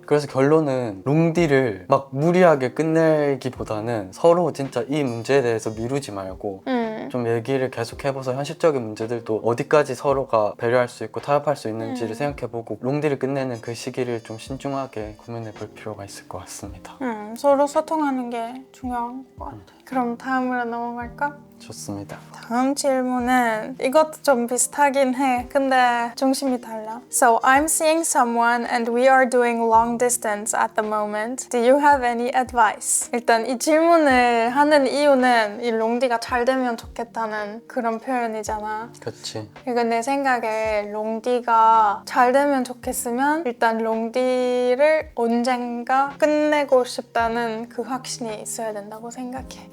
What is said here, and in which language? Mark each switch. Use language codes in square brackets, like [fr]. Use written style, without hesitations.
[ko] 그래서 결론은 롱디를 막 무리하게 끝내기보다는 서로 진짜 이 문제에 대해서 미루지 말고 좀 얘기를 계속 해봐서 현실적인 문제들도 어디까지 서로가 배려할 수 있고 타협할 수 있는지를 생각해보고 롱디를 끝내는 그 시기를 좀 신중하게 고민해볼 필요가 있을 것 같습니다. 서로 소통하는 게 중요한 것 같아. 그럼 다음으로 넘어갈까? 좋습니다. 다음 질문은 이것도 좀 비슷하긴 해. 근데 중심이 달라. [en] So I'm seeing someone and we are doing long distance at the moment. Do you have any advice? [ko] 일단 이 질문을 하는 이유는 이 롱디가 잘 되면 좋겠다는 그런 표현이잖아. 그치. 그러니까 내 생각에 롱디가 잘 되면 좋겠으면 일단 롱디를 언젠가 끝내고 싶다는 그 확신이 있어야 된다고 생각해.